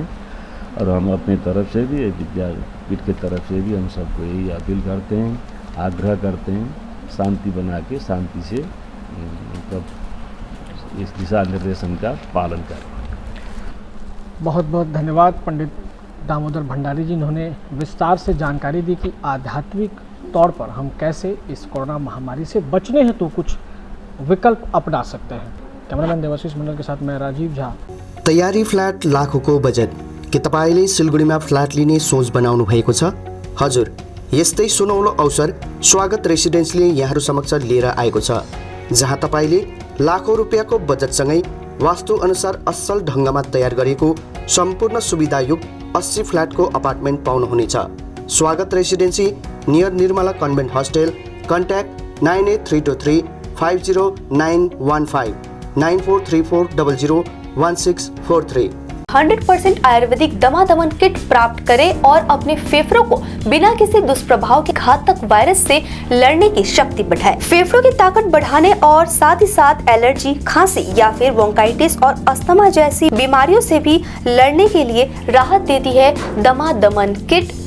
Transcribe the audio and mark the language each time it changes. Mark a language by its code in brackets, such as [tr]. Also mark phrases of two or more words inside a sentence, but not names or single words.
[hi] और हम अपनी तरफ से भी विद्यापीठ की तरफ से भी हम सबको यही अपील करते हैं, आग्रह करते हैं, शांति बना के शांति से मतलब इस दिशा निर्देशन का पालन करें। बहुत बहुत धन्यवाद पंडित दामोदर भंडारी जी, इन्होंने विस्तार से जानकारी दी कि आध्यात्मिक तौर पर हम कैसे इस कोरोना महामारी से बचने हेतु तो कुछ विकल्प अपना सकते हैं। कैमरामैन देवाशीष मण्डल के साथ मैं राजीव झा। [ne] तयारी फ्ल्याट लाखोंको बजेट के तपाईले सिलगढीमा फ्ल्याट लिने सोच बनाउनु भएको छ? हजुर, यस्तै सुनौलो अवसर स्वागत रेसिडेन्सले यहाँहरू समक्ष लिएर आएको छ, जहाँ तपाईले लाखौं रुपियाँको बजेटसँगै वास्तु अनुसार असल ढङ्गमा तयार गरिएको सम्पूर्ण सुविधायुक्त 80 फ्ल्याटको अपार्टमेन्ट पाउनुहुनेछ। स्वागत रेसिडेन्सी नियर निर्मला कन्भेन्ट हस्टेल। कन्ट्याक्ट 98323 50915 9434 001643। [hi] 100% आयुर्वेदिक दमादमन किट प्राप्त करें और अपने फेफड़ों को बिना किसी दुष्प्रभाव के घातक वायरस से लड़ने की शक्ति बढ़ाएं। फेफड़ों की ताकत बढ़ाने और साथ ही साथ एलर्जी, खांसी या फिर ब्रोंकाइटिस और अस्थमा जैसी बीमारियों से भी लड़ने के लिए राहत देती है दमादमन किट।